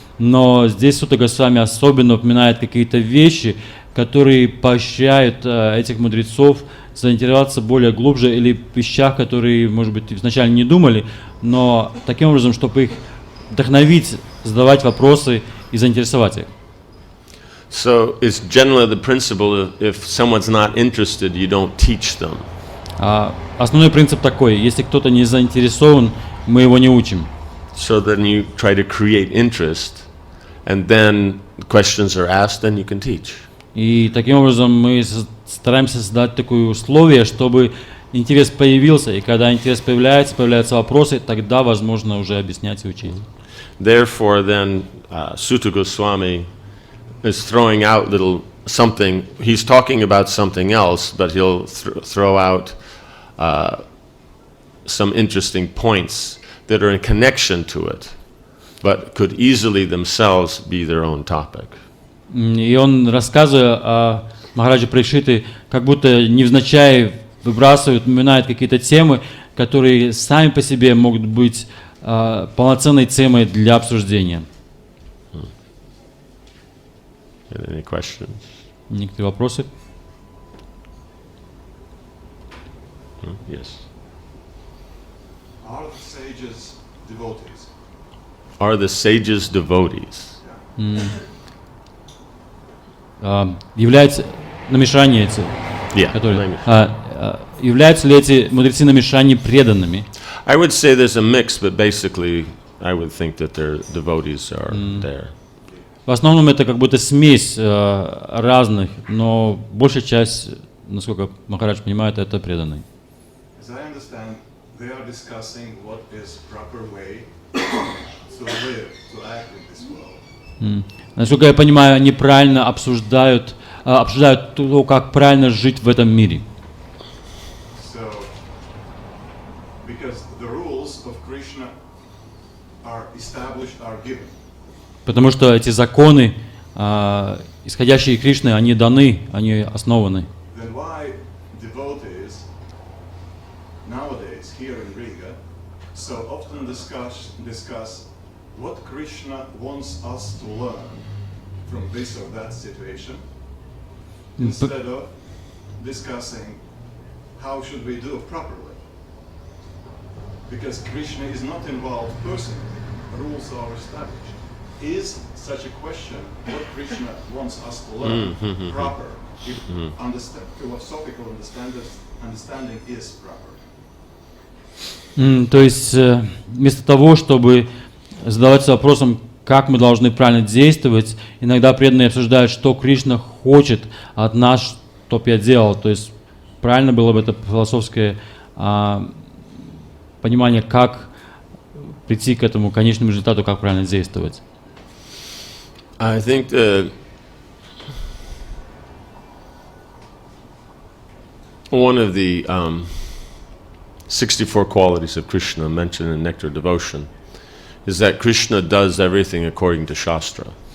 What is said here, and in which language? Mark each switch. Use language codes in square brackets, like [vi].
[ru] Но здесь Сутта Госвами особенно упоминает какие-то вещи, которые поощряют этих мудрецов заинтересоваться более глубже или в вещах, которые, может быть, вначале не думали, но таким образом, чтобы их вдохновить, задавать вопросы и заинтересовать их. [en] So it's generally the principle if someone's not interested, you don't teach them. [ru] Основной принцип такой: если кто-то не заинтересован, мы его не учим. [en] So then you try to create interest, and then questions are asked, and you can teach. [ru] И таким образом мы стараемся создать такое условие, чтобы интерес появился, и когда интерес появляются вопросы, тогда возможно уже объяснять и учить. [en] Therefore, then Sutta Goswami is throwing out little something. He's talking about something else, but he'll throw out some interesting points that are in connection to it, but could easily themselves be their own topic. [ru] И он, рассказывая о Махараджа Парикшите, как будто невзначай выбрасывает, упоминает какие-то темы, которые сами по себе могут быть полноценной темой для обсуждения. [en] Any questions? [ru] Некоторые вопросы? [en] Yes. Are the sages devotees? Are the sages devotees? [ru] Являются намешания эти, [en] Yeah. [ru] которые, являются ли эти мудрецы намешания преданными? [en] I would say there's a mix, but basically I would think that their devotees are there. [ru] В основном это как будто смесь разных, но большая часть, насколько Махарадж понимает, это преданные. [en] As I understand, they are discussing what is proper way to live, to act in this world. [ru] Насколько я понимаю, они правильно обсуждают то, как правильно жить в этом мире. [en] So, because the rules of Krishna are established, are given. [ru] Потому что эти законы, исходящие из Кришны, они даны, они основаны. [en] Then why devotees nowadays here in Riga so often discuss what Krishna wants us to learn from this or that situation, instead of discussing how should we do properly? Because Krishna is not involved personally, rules are established. Is such a question what Krishna wants us to learn proper? If philosophical understanding is proper. [ru] То есть вместо того, чтобы задаваться вопросом, как мы должны правильно действовать, иногда преданные обсуждают, что Кришна хочет от нас, чтоб я делал. То есть правильно было бы это философское понимание, как прийти к этому конечному результату, как правильно действовать. [en] I think one of the 64 qualities of Krishna mentioned in Nectar Devotion is that Krishna does everything according to Shastra.